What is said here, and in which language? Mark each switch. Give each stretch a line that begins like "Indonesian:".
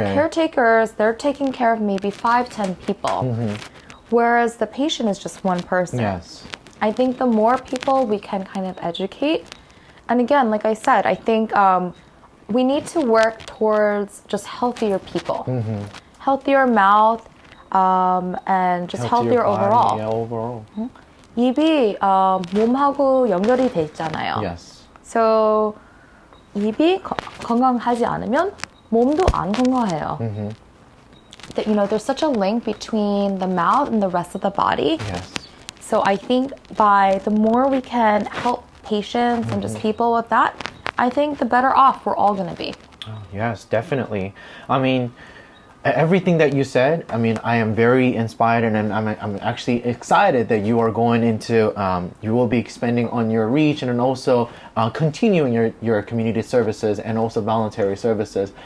English: The caretakers, they're taking care of maybe 5-10 people, whereas the patient is just one person. Yes. I think the more people we can kind of educate, and again, like I said, I think we need to work towards just healthier people, healthier mouth, and just healthier body, overall. Yeah, overall.
Korean: 입이 몸하고 연결이 돼 있잖아요.
English: Yes.
Korean: So 입이 건강하지 않으면 몸도 안 건강해요.
English: That, there's such a link between the mouth and the rest of the body. Yes. So I think by the more we can help patients and just people with that, I think the better off we're all going to be. Oh, yes, definitely. I mean, everything that you said, I mean, I am very inspired, and I'm actually excited that you are going into, you will be expanding on your reach, and then also continuing your community services and also voluntary services.